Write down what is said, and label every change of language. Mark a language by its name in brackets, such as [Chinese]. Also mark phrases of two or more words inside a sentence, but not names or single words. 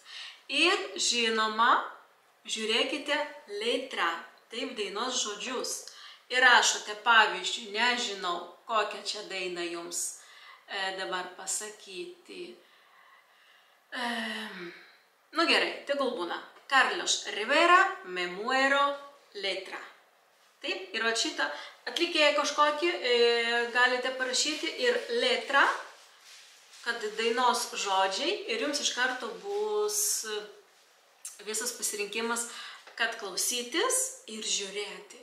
[Lithuanian] Ir žinoma, žiūrėkite letrą. Taip, dainos žodžius. Ir rašote, pavyzdžiui, nežinau, kokią čia dainą jums dabar pasakyti. Nu gerai, tegul būna. Carlos Rivera, Me muero, letra. Taip, ir šitą atlikėją kažkokį galite parašyti ir letra, kad dainos žodžiai, ir jums iš karto bus visas pasirinkimas, kad klausytis ir žiūrėti.